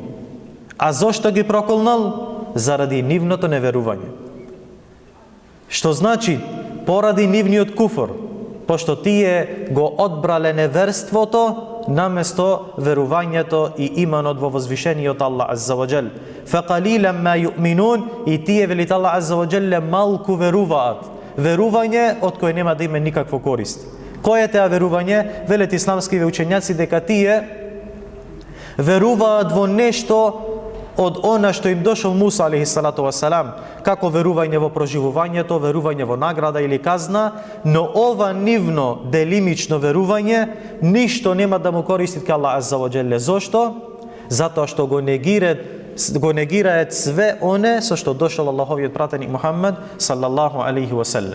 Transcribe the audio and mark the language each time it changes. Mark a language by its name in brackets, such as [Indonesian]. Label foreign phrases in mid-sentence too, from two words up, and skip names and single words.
[Macedonian] А зошто ги проколнал? Заради нивното неверување. Што значи поради нивниот куфр, пошто тие го одбрале неверството наместо верувањето и иманот во возвишениот Аллах [Arabic] عز وجل. فقليلا ما يؤمنون, [Macedonian] и тие велит Аллах [Arabic] عز وجل [Macedonian] малку веруваат. Верување од кое нема да има никаква корист. Кој е теа верување? Велат исламските учењаци дека тие веруваат во нешто од она што им дошол Муса [Arabic] عليه الصلاة والسلام, [Macedonian] како верување во проживувањето, верување во награда или казна, но ова нивно делимично верување ништо нема да му користи ка Аллах [Arabic] عز وجل. [Macedonian] Зошто? Затоа што го негираат све оне со што дошол Аллаховиот пратеник Мухаммед [Arabic] صلى الله عليه وسلم.